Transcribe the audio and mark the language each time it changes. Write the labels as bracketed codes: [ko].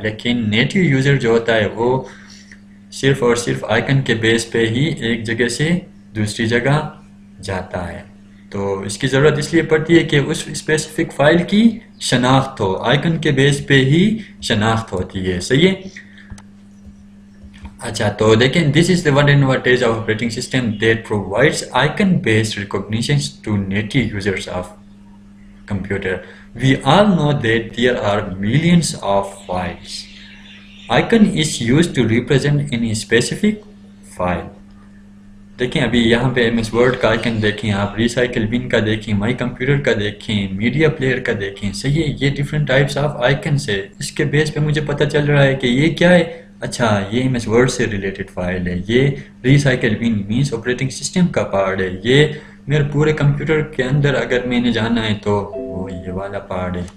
[ur] لیکن native user جو ہوتا ہے وہ صرف اور صرف آئیکن کے بیس پہ ہی ایک جگہ سے دوسری جگہ جاتا ہے. تو اس کی ضرورت اس لیے پڑتی ہے کہ اس اسپیسیفک فائل کی شناخت ہو, آئیکن کے بیس پہ ہی شناخت ہوتی ہے. صحیح ہے. اچھا, تو دیکھیں [en] this is the one advantage of operating system that provides icon based recognition to native users of computer. We all know that there are millions of files. Icon is used to represent any specific file. [ur] دیکھیں ابھی یہاں پہ M S word کا icon دیکھیں, آپ recycle بن کا دیکھیں, my computer کا دیکھیں, میڈیا پلیئر کا دیکھیں. صحیح ہے, یہ ڈفرینٹ ٹائپس آف آئیکنس ہے. اس کے بیس پہ مجھے پتہ چل رہا ہے کہ یہ کیا ہے. اچھا, یہ ایم ایس ورڈ سے ریلیٹڈ فائل ہے, یہ ریسائکل بن مینس آپریٹنگ سسٹم کا پارٹ ہے, یہ میرے پورے کمپیوٹر کے اندر اگر میں نے جانا ہے تو وہ یہ والا پارٹ ہے.